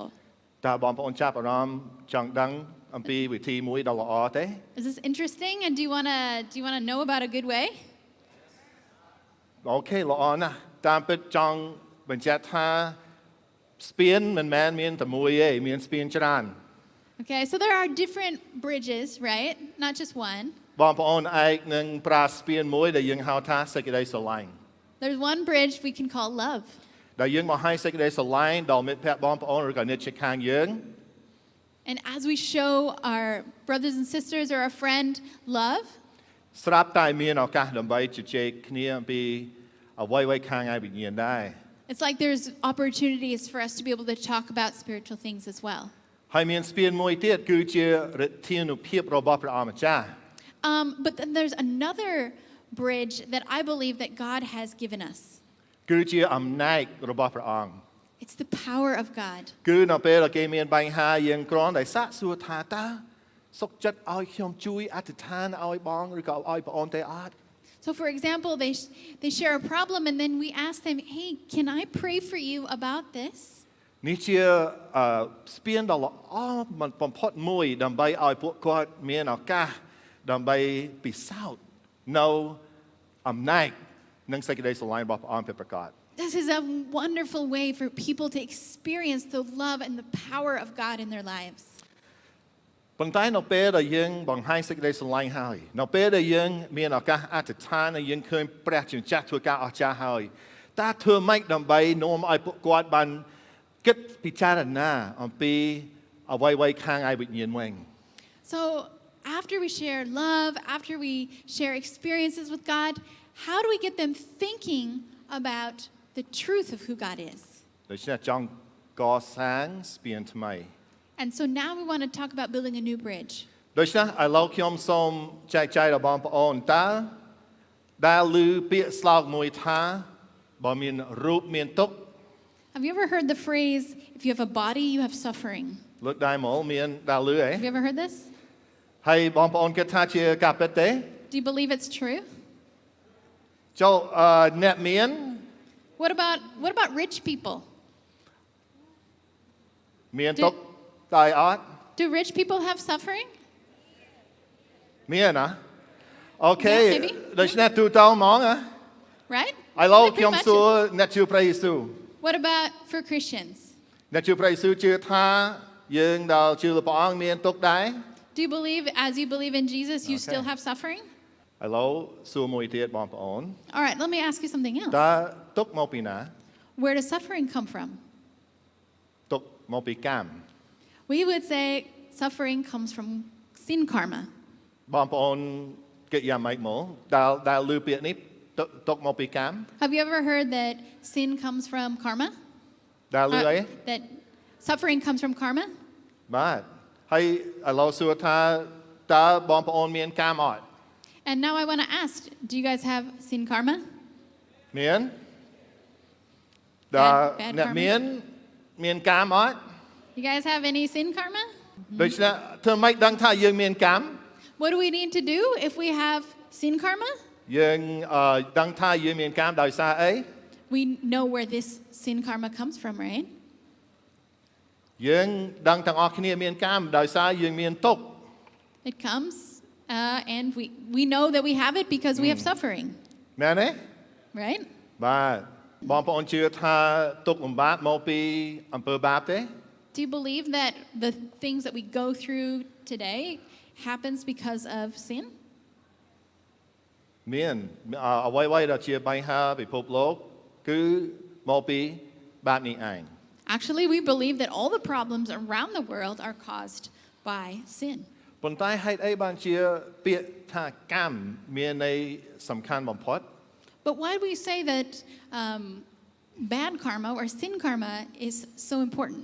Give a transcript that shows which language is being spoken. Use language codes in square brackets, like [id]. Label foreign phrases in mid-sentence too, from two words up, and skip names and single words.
[km] តើបងប្អូនចាប់អារម្មណ៍ចង់ដឹងអំពីវិធីមួយដ៏ល្អទេ [en] Is this interesting? And do you wanna know about a good way? [km] អូខេល្អណាស់តាមពិតចង់បញ្ជាក់ថាស្ពានមិនមែនមានតែមួយទេមានស្ពានច្រើន [en] Okay, so there are different bridges, right? Not just one. [km] បងប្អូនឯកនឹងប្រើស្ពានមួយដែលយើងហៅថាសេចក្តីស្រឡាញ់ [en] There's one bridge we can call love. [km] ដែលយើងមកឲ្យសេចក្តីស្រឡាញ់ដល់មិត្តភ័ក្តិបងប្អូនឬក៏អ្នកជិតខាងយើង [en] And as we show our brothers and sisters or our friend love, [km] ស្រាប់តែមានឱកាសដើម្បីជជែកគ្នាអំពីអ្វីៗខាងឯវិញ្ញាណដែរ [en] it's like there's opportunities for us to be able to talk about spiritual things as well. [km] ហើយមានស្ពានមួយទៀតគឺជាឫទ្ធានុភាពរបស់ព្រះអម្ចាស់ [en] But then there's another bridge that I believe that God has given us. [km] គឺជាអំណាចរបស់ព្រះអង្គ [en] It's the power of God. [km] គឺនៅពេលដែលគេមានបញ្ហាយើងគ្រាន់តែសាកសួរថាតើសុខចិត្តឲ្យខ្ញុំជួយអធិដ្ឋានឲ្យបងឬក៏ឲ្យបងអូនទេអត់ [en] So for example, they share a problem and then we ask them, hey, can I pray for you about this? [km] នេះជាស្ពានដ៏ល្អបំផុតមួយដើម្បីឲ្យពួកគាត់មានឱកាសដើម្បីពិសោធន៍នៅអំណាចនិងសេចក្តីស្រឡាញ់របស់ព្រះអង្គពិតប្រាកដ [en] This is a wonderful way for people to experience the love and the power of God in their lives. [km] ប៉ុន្តែនៅពេលដែលយើងបង្ហាញសេចក្តីស្រឡាញ់ហើយនៅពេលដែលយើងមានឱកាសអធិដ្ឋានហើយយើងឃើញព្រះជាម្ចាស់ធ្វើការអស្ចារ្យហើយតើធ្វើម៉េចដើម្បីនាំឲ្យពួកគាត់បានគិតពិចារណាអំពីអ្វីៗខាងឯវិញ្ញាណវិញ [en] So after we share love, after we share experiences with God, how do we get them thinking about the truth of who God is? [km] ដូច្នេះចង់កសាងស្ពានថ្មី [en] And so now we want to talk about building a new bridge. [km] ដូច្នេះឥឡូវខ្ញុំសូមចែកចាយដល់បងប្អូនតើដែលឮពាក្យស្លោកមួយថាបើមានរូបមានទុក្ខ [en] Have you ever heard the phrase, if you have a body, you have suffering? [km] លើកដៃមកមានដែលឮហ៎ [en] Have you ever heard this? [km] ហើយបងប្អូនគិតថាជាការពិតទេ [en] Do you believe it's true? [km] ចូលអ្នកមាន [en] What about rich people? [km] មានទុក្ខតែអត់ [en] Do rich people have suffering? [km] មានណាអូខេ [en] Yeah, maybe. [km] ដូច្នេះទូទៅហ្មងណា [en] Right? [km] ឥឡូវ [en] Pretty [km] ខ្ញុំ [en] much [km] សួរ [en] it. [km] អ្នកជឿព្រះយេស៊ូវ [en] What about for Christians? [km] អ្នកជឿព្រះយេស៊ូវជឿថាយើងដែលជឿព្រះអង្គមានទុក្ខដែរ [en] Do you believe, as you believe in Jesus, you Okay. still have suffering? [km] ឥឡូវសួរមួយទៀតបងប្អូន [en] All right, let me ask you something else. [km] តើទុក្ខមកពីណា [en] Where does suffering come from? [km] ទុក្ខមកពីកម្ម [en] We would say suffering comes from sin karma. [km] បងប្អូនគិតយ៉ាងម៉េចមកដែលឮពាក្យនេះទុក្ខមកពីកម្ម [en] Have you ever heard that sin comes from karma? [km] ដែលឮអី [en] That suffering comes from karma? [km] បាទហើយឥឡូវសួរថាតើបងប្អូនមានកម្មអត់ [en] And now I want to ask, do you guys have sin karma? [km] មានតើ [en] Bad [km] អ្នក [en] karma. [km] មានកម្មអត់ [en] You guys have any sin karma? [km] ដូច្នេះធ្វើម៉េចដឹងថាយើងមានកម្ម [en] What do we need to do if we have sin karma? [km] យើងដឹងថាយើងមានកម្មដោយសារអី [en] We know where this sin karma comes from, right? [km] យើងដឹងទាំងអស់គ្នាមានកម្មដោយសារយើងមានទុក្ខ [en] It comes, and we know that we have it because we have suffering, [km] មែនទេ [en] right? [km] បាទបងប្អូនជឿថាទុក្ខលំបាកមកពីអំពើបាបទេ [en] Do you believe that the things that we go through today happens because of sin? [km] មានអ្វីៗដែលជាបញ្ហាពិភពលោកគឺមកពីបាបនេះឯង [en] Actually, we believe that all the problems around the world are caused by sin. [km] ប៉ុន្តែហេតុអីបានជាពាក្យថាកម្មមានន័យសំខាន់បំផុត [en] But why do we say that bad karma or sin karma is so important?